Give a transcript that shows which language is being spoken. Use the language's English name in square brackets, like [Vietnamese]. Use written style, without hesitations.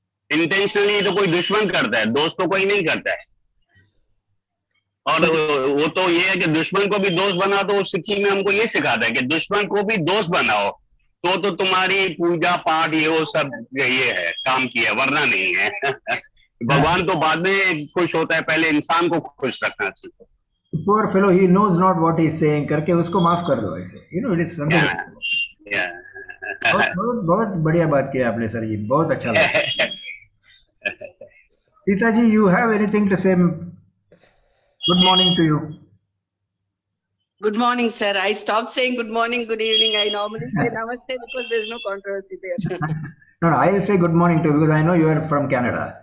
[Hindi] Intentionally तो कोई दुश्मन करता है, दोस्त तो कोई नहीं करता है। और वो तो ये है कि दुश्मन को भी दोस्त बनाओ, तो सिक्की में हमको ये सिखाता है कि दुश्मन को भी दोस्त बनाओ, तो तुम्हारी पूजा पाठ ये वो सब ये है काम किया, वरना नहीं है। भगवान तो बाद में खुश होता है, पहले इंसान को खुश रखना चाहिए। [English] Poor fellow, he knows not what he is saying [Hindi] करके उसको माफ कर दो ऐसे, [English] it is something. [Hindi] बहुत बढ़िया बात किया आपने सर, ये बहुत अच्छा लगा। Sita ji, [English] you have anything to say? Good morning to you. Good morning, sir. I stopped saying good morning, good evening. I normally say namaste because there's no controversy there. No, I'll say good morning to you because I know you are from Canada.